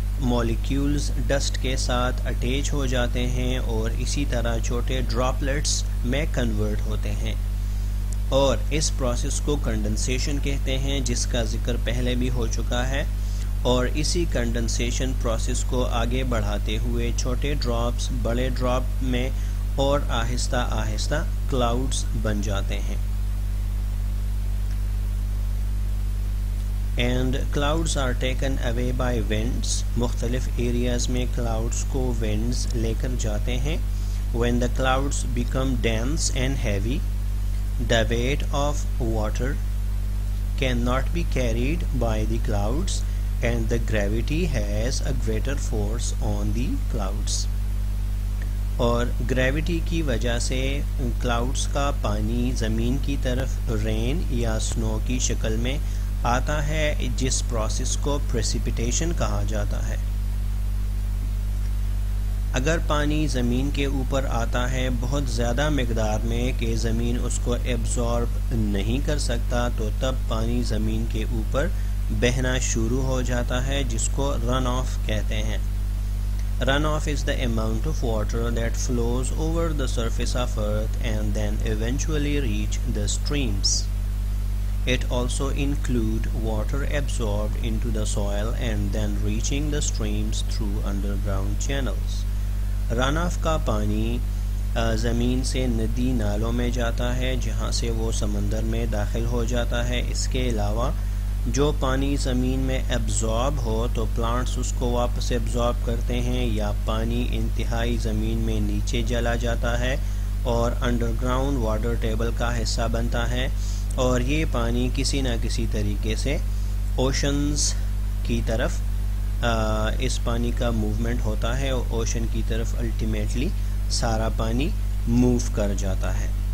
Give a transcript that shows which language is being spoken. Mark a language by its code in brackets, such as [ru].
[ur] Molecules dust کے ساتھ attach ہو جاتے ہیں اور اسی طرح چھوٹے ڈراپلیٹس میں کنورٹ ہوتے ہیں، اور اس پروسیس کو کنڈنسیشن کہتے ہیں، جس کا ذکر پہلے بھی ہو چکا ہے، اور اسی کنڈنسیشن پروسیس کو آگے بڑھاتے ہوئے چھوٹے ڈراپس بڑے ڈراپ میں اور آہستہ آہستہ کلاؤڈز بن جاتے ہیں. [en] And clouds are taken away by winds. [ur] مختلف ایریاز میں کلاؤڈز کو winds لے کر جاتے ہیں. [en] when the clouds become dense and heavy, the weight of water cannot be carried by the clouds and the gravity has a greater force on the clouds. [ur] اور gravity کی وجہ سے کلاؤڈز کا پانی زمین کی طرف رین یا سنو کی شکل میں آتا ہے، جس پروسیس کو پریسیپیٹیشن کہا جاتا ہے. اگر پانی زمین کے اوپر آتا ہے بہت زیادہ مقدار میں کہ زمین اس کو ایبزارب نہیں کر سکتا، تو تب پانی زمین کے اوپر بہنا شروع ہو جاتا ہے، جس کو رن آف کہتے ہیں. [en] Run off is the amount of water that flows over the surface of earth and then eventually reach the streams. It also include water absorbed into the soil and then reaching the streams through underground channels. [ur] Run of کا پانی زمین سے ندی نالوں میں جاتا ہے، جہاں سے وہ سمندر میں داخل ہو جاتا ہے. اس کے علاوہ جو پانی زمین میں ایبزارب ہو تو پلانٹس اس کو واپس ایبزارب کرتے ہیں، یا پانی انتہائی زمین میں نیچے چلا جاتا ہے اور انڈر گراؤنڈ واٹر ٹیبل کا حصہ بنتا ہے، اور یہ پانی کسی نہ کسی طریقے سے اوشنز کی طرف اس پانی کا موومنٹ ہوتا ہے، اور اوشن کی طرف الٹیمیٹلی سارا پانی موو کر جاتا ہے.